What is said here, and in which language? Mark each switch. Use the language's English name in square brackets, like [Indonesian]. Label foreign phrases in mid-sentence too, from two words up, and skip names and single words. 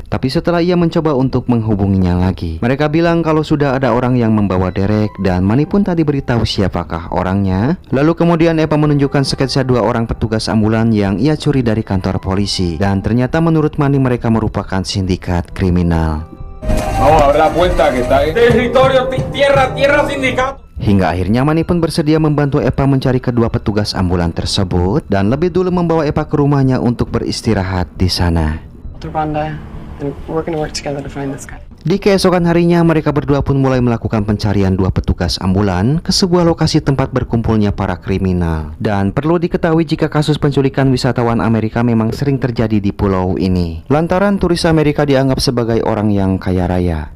[Indonesian] Tapi setelah ia mencoba untuk menghubunginya lagi, mereka bilang kalau sudah ada orang yang membawa Derek, dan Mani pun tadi beritahu siapakah orangnya. Lalu kemudian Eva menunjukkan sketsa 2 orang petugas ambulan yang ia curi dari kantor polisi. Dan ternyata menurut Mani mereka merupakan sindikat kriminal. [Spanish] Vamos a abrir la puerta que está ahí. Territorio, tierra sindicato. [Indonesian] Hingga akhirnya Mani pun bersedia membantu Eva mencari kedua petugas ambulan tersebut dan lebih dulu membawa Eva ke rumahnya untuk beristirahat di sana. [English] Rhonda, and we're gonna work together to find this guy. [Indonesian] Di keesokan harinya, mereka berdua pun mulai melakukan pencarian 2 petugas ambulan ke sebuah lokasi tempat berkumpulnya para kriminal. Dan perlu diketahui jika kasus penculikan wisatawan Amerika memang sering terjadi di pulau ini, lantaran turis Amerika dianggap sebagai orang yang kaya raya.